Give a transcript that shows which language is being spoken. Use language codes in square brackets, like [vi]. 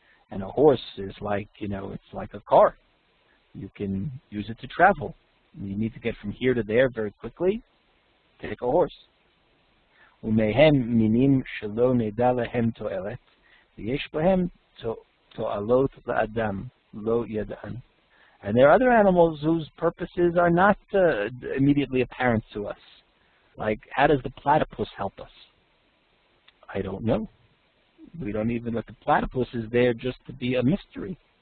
[en] And a horse is like, it's like a car. You can use it to travel. You need to get from here to there very quickly. Take a horse. [he] ומהם מינים שלא נדע להם תועלת, ויש בהם תועלות לאדם, לא ידען. [en] And there are other animals whose purposes are not immediately apparent to us. Like, how does the platypus help us? I don't know. We don't even, the platypus is there just to be a mystery.